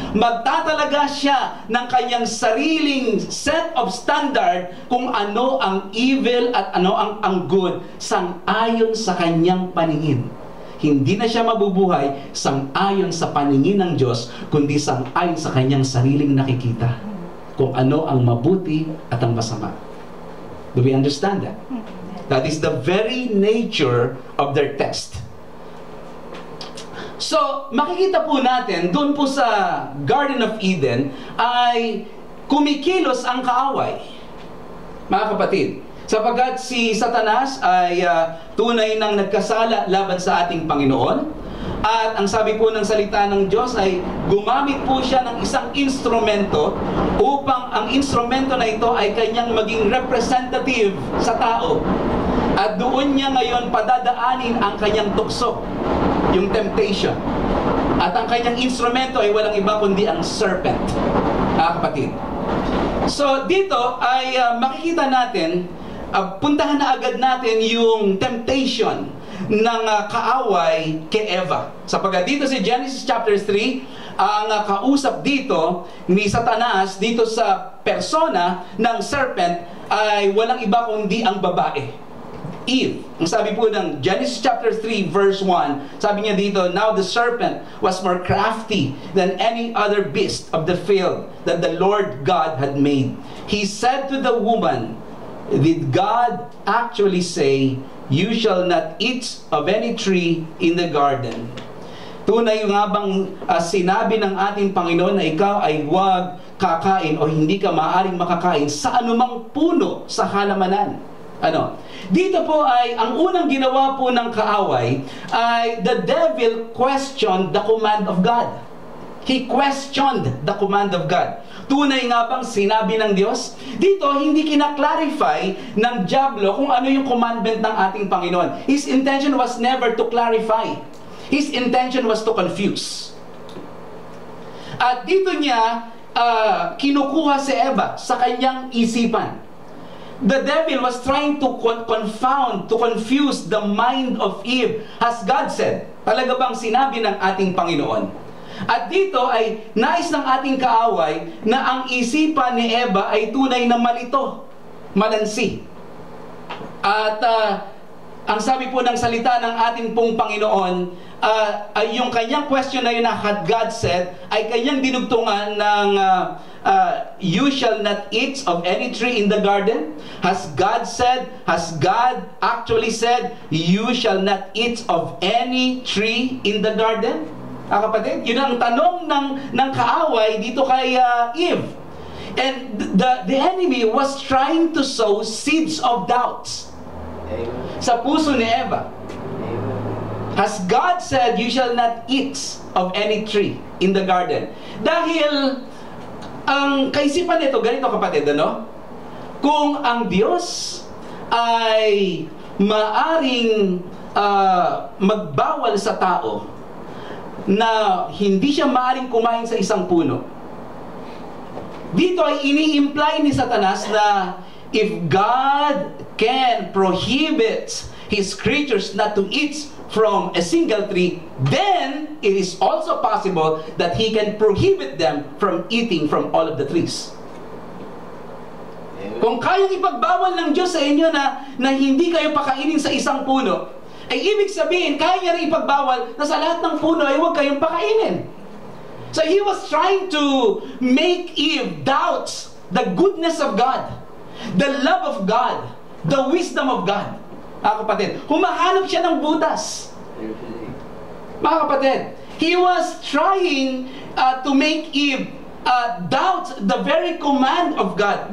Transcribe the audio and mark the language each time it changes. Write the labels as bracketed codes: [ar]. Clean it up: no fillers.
[tl] Magtatalaga siya ng kanyang sariling [en] set of standard [tl] kung ano ang evil at ano ang good sang-ayon sa kanyang paningin. Hindi na siya mabubuhay sang-ayon sa paningin ng Diyos, kundi sang-ayon sa kanyang sariling nakikita kung ano ang mabuti at ang masama. [en] Do we understand that? That is the very nature of their test. [tl] So, makikita po natin, doon po sa Garden of Eden, ay kumikilos ang kaaway. Mga kapatid, sapagkat si Satanas ay tunay nang nagkasala laban sa ating Panginoon. At ang sabi po ng salita ng Diyos ay gumamit po siya ng isang instrumento upang ang instrumento na ito ay kanyang maging representative sa tao. At doon niya ngayon padadaanin ang kanyang tukso, yung temptation. At ang kanyang instrumento ay walang iba kundi ang serpent. Kapatid. So dito ay makikita natin, puntahan na agad natin yung temptation ng kaaway kay Eva. Sapagkat dito sa Genesis chapter 3, ang kausap dito ni Satanas dito sa persona ng serpent ay walang iba kundi ang babae, Eve. Ang sabi po ng Genesis chapter 3 verse 1, sabi niya dito, [en] "Now the serpent was more crafty than any other beast of the field that the Lord God had made. He said to the woman, did God actually say, you shall not eat of any tree in the garden?" [tl] Tunay nga bang sinabi ng ating Panginoon na ikaw ay huwag kakain o hindi ka maaaring makakain sa anumang puno sa halamanan? Dito po ay ang unang ginawa po ng kaaway ay [en] the devil questioned the command of God. He questioned the command of God. [tl] Tunay nga bang sinabi ng Diyos? Dito hindi kinaklarify ng diablo kung ano yung commandment ng ating Panginoon. [en] His intention was never to clarify. His intention was to confuse. [tl] At dito niya kinukuha si Eva sa kanyang isipan. [en] The devil was trying to confound, to confuse the mind of Eve. Has God said? [tl] Talaga bang sinabi ng ating Panginoon? At dito ay nais ng ating kaaway na ang isipan ni Eva ay tunay na malito, malansi. At ang sabi po ng salita ng ating pong Panginoon, ay yung kanyang question na yun na [en] had God said, [tl] ay kanyang dinugtungan ng [en] you shall not eat of any tree in the garden? Has God said, has God actually said, you shall not eat of any tree in the garden? [tl] Kapatid, yun ang tanong ng kaaway dito kay Eve. [en] And the enemy was trying to sow seeds of doubts [tl] sa puso ni Eva. [en] Has God said, you shall not eat of any tree in the garden? [tl] Dahil ang kaisipan nito, ganito kapatid, kung ang Diyos ay maaring magbawal sa tao na hindi siya maaring kumain sa isang puno, dito ay ini-imply ni Satanas na [en] if God can prohibit His creatures not to eat from a single tree, then it is also possible that He can prohibit them from eating from all of the trees. [tl] Kung kayang ipagbawal ng Diyos sa inyo na hindi kayo pakainin sa isang puno, ay ibig sabihin, kaya niya rin ipagbawal na sa lahat ng puno ay huwag kayong pakainin. [en] So He was trying to make Eve doubt the goodness of God, the love of God, the wisdom of God. [tl] Mga kapatid, humahanap siya ng butas. Mga kapatid, [en] He was trying to make Eve doubt the very command of God.